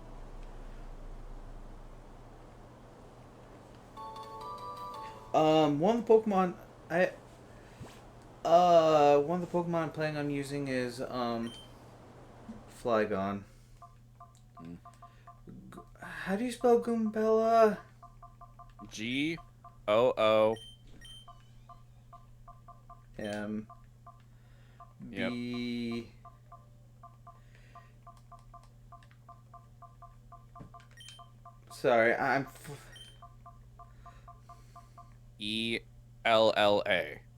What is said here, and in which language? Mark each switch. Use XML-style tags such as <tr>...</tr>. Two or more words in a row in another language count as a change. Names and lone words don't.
<en>One of the Pokemon I'm planning on using is Flygon. How do you spell Goombella? G-O-O. M Yep. B. Sorry, I'm. E-L-L-A.</en>